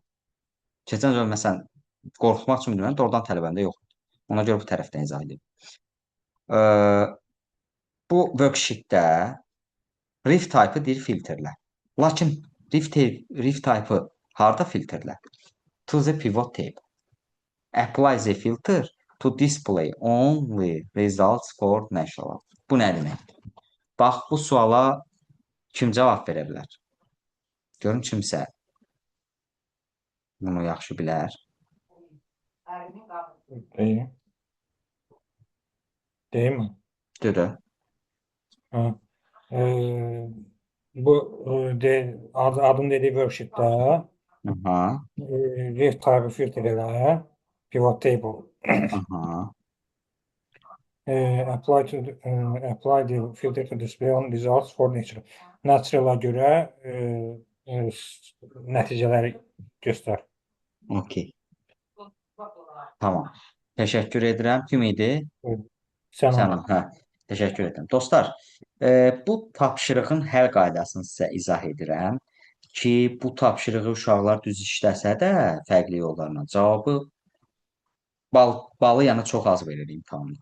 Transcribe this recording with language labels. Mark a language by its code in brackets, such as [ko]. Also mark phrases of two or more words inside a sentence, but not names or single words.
[az] Keçən zaman məsələn, qorxutmaq üçün bilməm, doğrudan tələbəmdə yoxdur. Ona görə bu tərəfdən izah edeyim. Bu worksheetdə [en] ref type- [az] ı deyir filtrlə. Lakin [en] ref type- [az] ı harda filtrlə? [en] To the pivot table. Apply the filter to display only results for national. [az] Bu nə deməkdir? Bax, bu suala kim cavab verə bilər? Görün kimsə bunu yaxşı bilər. [tr] Değil mi? Dedi. Ha. Bu adın dediği worksheet'te Aha. [en] ref type filtreler, pivot table, Aha. apply the filter to display on results for natural. [az] Natural'a göre nəticələri göstər. Okey. Tamam. Təşəkkür edirəm. Kim idi? Sən. Hə. Təşəkkür edirəm. Dostlar, bu tapşırığın həll qaydasını sizə izah edirəm ki, bu tapşırığı uşaqlar düz işləsə də fərqli yollarla cavabı balı yəni çox az verir imtahanda.